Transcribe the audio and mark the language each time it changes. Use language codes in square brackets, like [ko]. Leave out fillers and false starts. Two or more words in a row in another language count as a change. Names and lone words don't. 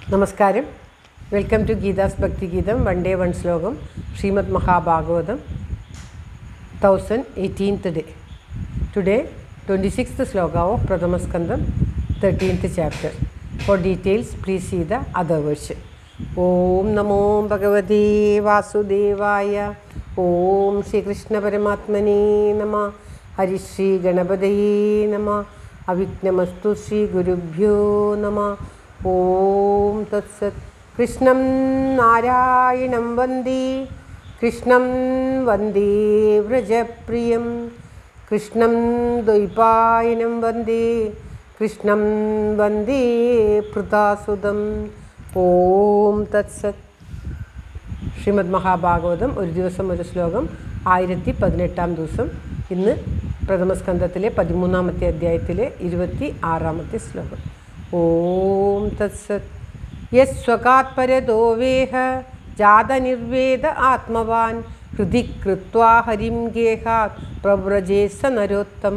[ml] നമസ്കാരം. [en] welcome to [ml] ഗീതാസ് ഭക്തി ഗീതം. [en] one day one [ml] ശ്ലോകം. ശ്രീമദ് മഹാഭാഗവതം 1018th day. [en] Today 26th sloka of Prathama Skandam 13th chapter. For details please see the other version. [sa] Om Namo Bhagavate Vasudevaya. Om Shri Krishna Paramatmane Namah. Hari Shri Ganapataye Namah. Avignamastu Shri Gurubhyo Namah. Om Tat Sat. Krishnam Narayanam Vande. Krishnam Vande Vrajapriyam. Krishnam Dvaipayanam Vande. Krishnam Vande Prutasudam. Om Tat Sat. [ml] ശ്രീമദ് മഹാഭാഗവതം ഒരു ദിവസം ഒരു ശ്ലോകം 1018-ാം ദിവസം. ഇന്ന് പ്രഥമസ്കന്ധത്തിലെ 13-ാമത്തെ അധ്യായത്തിലെ 26-ാമത്തെ ശ്ലോകം. [sa] ഓം തത്സത്. യസ്വകാത്പരതോ വേഹ ജാതനിർവേദ ആത്മവാൻ ഹൃദി കൃത്വാ ഹരിം ഗേഹാത് പ്രവ്രജേ സ നരോത്തമ.